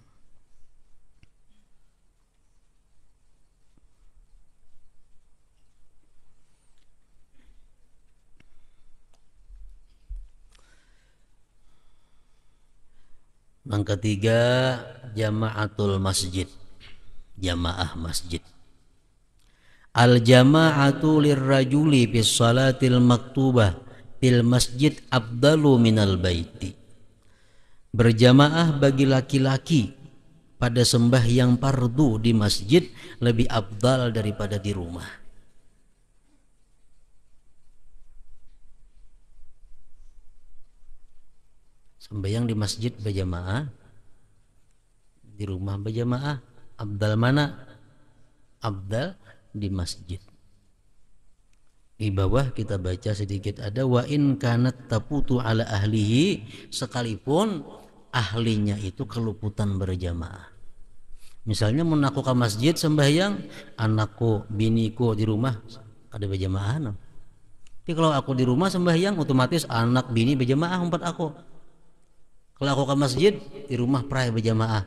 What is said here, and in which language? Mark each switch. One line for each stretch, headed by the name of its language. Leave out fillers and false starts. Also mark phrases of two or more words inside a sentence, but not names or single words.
Banjar: Yang ketiga,
Arabic: جماعة المسجد,
Banjar: jamaah masjid.
Arabic: الجماعة للرجل بالصلاة المكتوبة في المسجد أفضل من البيت.
Banjar: Berjamaah bagi laki-laki pada sembahyang fardu di masjid lebih afdal daripada di rumah. Sembahyang di masjid berjamaah di rumah berjamaah. Abdal mana? Abdal di masjid. Di bawah kita baca sedikit ada
Arabic: وإن كانت تفوت على أهله,
Banjar: sekalipun ahlinya itu keluputan berjamaah. Misalnya mau aku ke masjid sembahyang, anakku, biniku di rumah ada berjamaah. Tapi kalau aku di rumah sembahyang, otomatis anak bini berjamaah empat aku. Kalau aku ke masjid, di rumah pray berjamaah.